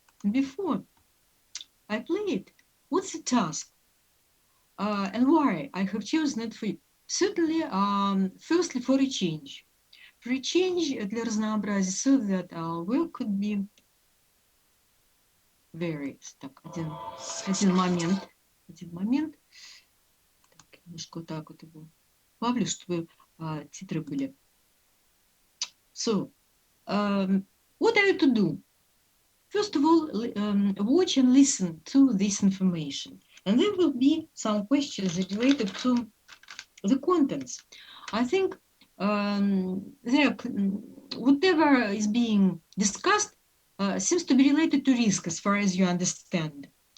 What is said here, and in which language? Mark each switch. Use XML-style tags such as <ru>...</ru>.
<en>Before I play it, what's the task? And why I have chosen it for you? Certainly, firstly, for a change. For a change</en> <ru>для разнообразия,</ru> <en>so that our work could be various.</en> <ru>Так, один момент. Так, немножко вот так вот его плавлю, чтобы титры были.</ru> <en>So, what are you to do? First of all, watch and listen to this information. And there will be some questions related to the contents. I think whatever is being discussed seems to be related to risk as far as you understand.</en>